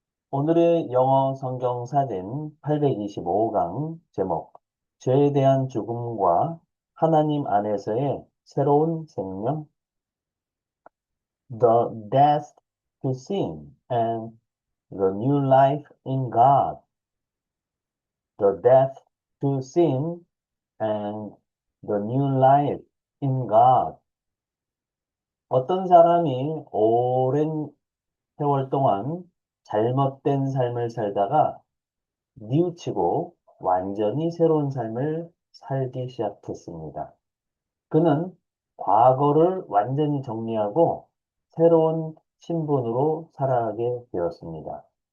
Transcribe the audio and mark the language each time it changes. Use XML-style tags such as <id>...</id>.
<ko>오늘의 영어 성경 사진 825강 제목, 죄에 대한 죽음과 하나님 안에서의 새로운 생명,</ko> <en>The death to sin and the new life in God. The death to sin and the new life in God.</en> <ko>어떤 사람이 오랜 세월 동안 잘못된 삶을 살다가 뉘우치고 완전히 새로운 삶을 살기 시작했습니다. 그는 과거를 완전히 정리하고 새로운 신분으로 살아가게 되었습니다.</ko>